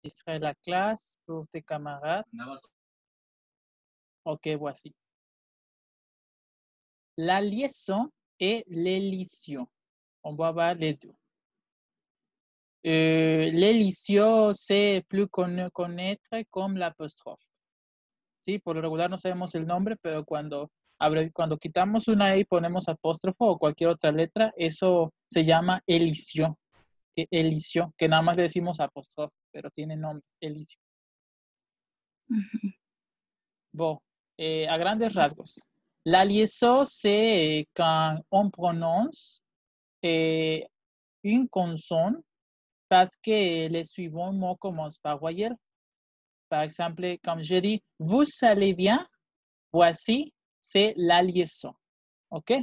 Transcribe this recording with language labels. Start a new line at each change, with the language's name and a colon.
French: Enregistrer la classe pour tes camarades. Ok, voici. La liaison et l'élision. On va voir les deux. L'élision, c'est plus connaître comme l'apostrophe.
Spanish: Sí, por lo regular no sabemos el nombre, pero cuando quitamos una E y ponemos apóstrofo o cualquier otra letra, eso se llama elision. Elision, que nada más le decimos apóstrofo, pero tiene nombre, elision.
French: Bon, à grandes rasgos. La liaison, c'est quand on prononce une consonne parce que les suivants mots commencent par voyelle. Par exemple, comme je dis, vous allez bien, voici, c'est la liaison. OK?